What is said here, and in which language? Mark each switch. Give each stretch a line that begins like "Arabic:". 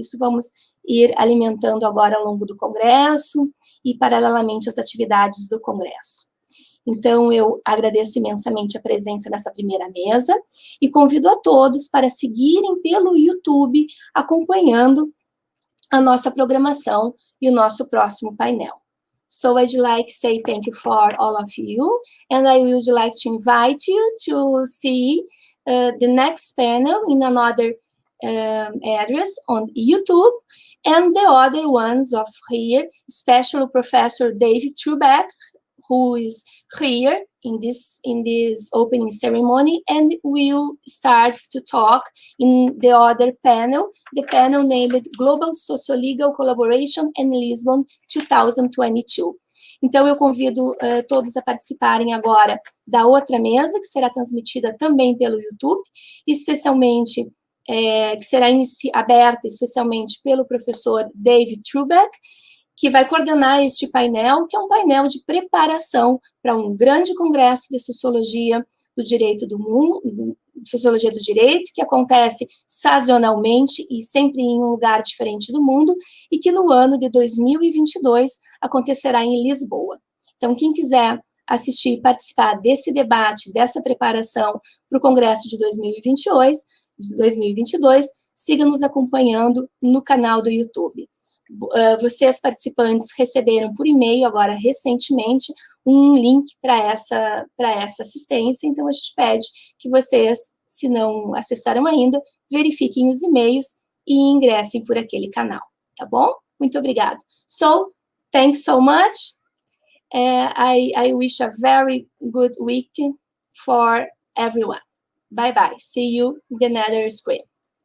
Portuguese: Isso vamos ir alimentando agora ao longo do Congresso e, paralelamente, as atividades do Congresso. Então, eu agradeço imensamente a presença nessa primeira mesa e convido a todos para seguirem pelo YouTube, acompanhando a nossa programação e o nosso próximo painel.
English: So I'd like to say thank you for all of you, and I would like to invite you to see the next panel in another address on YouTube, and the other ones of here, especially Professor David Trubeck, who is here in this opening ceremony, and will start to talk in the other panel, the panel named Global Socio-Legal Collaboration in Lisbon 2022.
Portuguese: Então, eu convido todos a participarem agora da outra mesa, que será transmitida também pelo YouTube, especialmente, que será aberta especialmente pelo professor David Trubeck, que vai coordenar este painel, que é um painel de preparação para um grande congresso de Sociologia do Direito do Mundo, Sociologia do Direito, que acontece sazonalmente e sempre em um lugar diferente do mundo, e que no ano de 2022 acontecerá em Lisboa. Então, quem quiser assistir e participar desse debate, dessa preparação para o Congresso de 2022, siga nos acompanhando no canal do YouTube. Vocês, participantes, receberam por e-mail, agora recentemente, um link para essa assistência, então a gente pede que vocês, se não acessaram ainda, verifiquem os e-mails e ingressem por aquele canal, tá bom? Muito obrigada.
English: So, thanks so much. I wish a very good week for everyone. Bye-bye. See you in the nether screen.